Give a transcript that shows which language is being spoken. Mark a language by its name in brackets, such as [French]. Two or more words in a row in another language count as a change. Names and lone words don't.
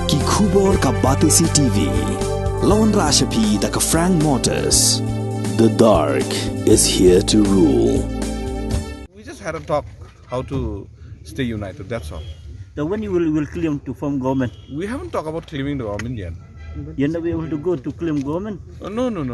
[Khasi] Khubor ka Batesi TV. Lawan Rashapi da ka Frank Motors. [English] The dark is here to rule. We just had a talk how to stay united, that's all. So when you will claim to form government? We haven't talked about claiming the government yet. You're not able to go to claim government? No.